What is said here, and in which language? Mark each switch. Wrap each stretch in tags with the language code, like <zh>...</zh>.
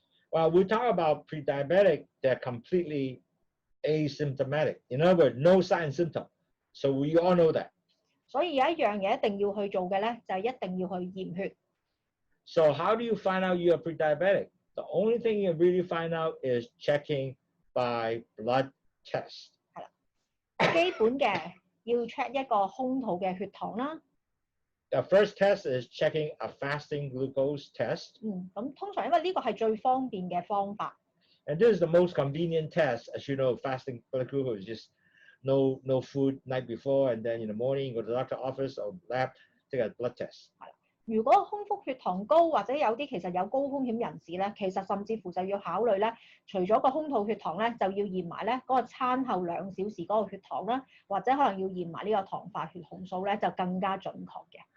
<en>？Well, we talk about pre-diabetic, they're completely asymptomatic. In other words, no sign and symptom. So we all know that.</en> <yue>所以有一樣嘢一定要去做嘅咧，就係一定要去驗血。</yue> <en>So how do you find out you're pre-diabetic? The only thing you really find out is checking by blood test.</en> <yue>係啦，基本嘅要 check 一個空肚嘅血糖啦。</yue> <en>The first test is checking a fasting glucose test.</en> <yue>咁通常因為呢個係最方便嘅方法。</yue> <en>And this is the most convenient test. As you know, fasting blood glucose is just no food night before, and then in the morning go to the doctor's office or lab take a blood test.</en> <yue>係啦，如果空腹血糖高或者有啲其實有高風險人士咧，其實甚至乎就要考慮咧，除咗個空肚血糖咧，就要驗埋咧嗰個餐後2小時嗰個血糖啦，或者可能要驗埋呢個糖化血紅素咧，就更加準確嘅。</yue>